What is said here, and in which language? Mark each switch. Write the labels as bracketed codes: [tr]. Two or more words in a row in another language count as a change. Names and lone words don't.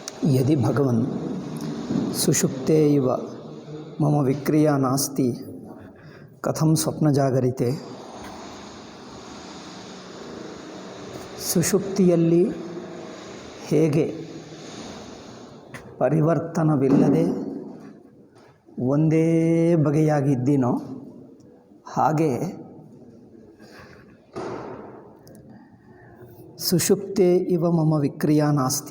[sa] ಯದಿ ಭಗವನ್ ಸುಷುಪ್ತೆ ಇವ ಮಮ ವಿಕ್ರಿಯಾ ನಾಸ್ತಿ ಕಥಂ ಸ್ವಪ್ನಜಾಗರಿತೆ. [kn] ಸುಷುಪ್ತಿಯಲ್ಲಿ ಹೇಗೆ ಪರಿವರ್ತನವಿಲ್ಲದೆ ಒಂದೇ ಬಗೆಯಾಗಿದ್ದೀನೋ ಹಾಗೆ [sa] ಸುಷುಪ್ತೆ ಇವ ಮಮ ವಿಕ್ರಿಯಾ ನಾಸ್ತಿ.